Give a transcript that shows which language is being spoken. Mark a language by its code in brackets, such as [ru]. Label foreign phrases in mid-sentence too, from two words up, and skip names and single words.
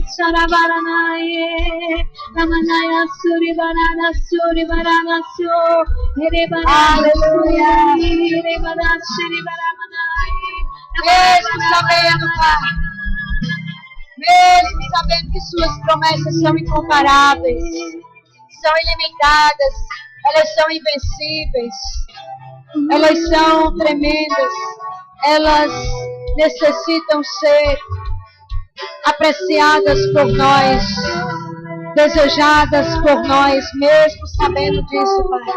[pt] Kansarabaranaye Ramanaya Suri Barana Suri Barana So Derebana Suri Derebana Suri Baramanaye Mesmo sabendo, Pai, mesmo sabendo que suas promessas são incomparáveis, são ilimitadas, elas são invencíveis, elas são tremendas, elas necessitam ser apreciadas por nós, desejadas por nós, mesmo sabendo disso, Pai.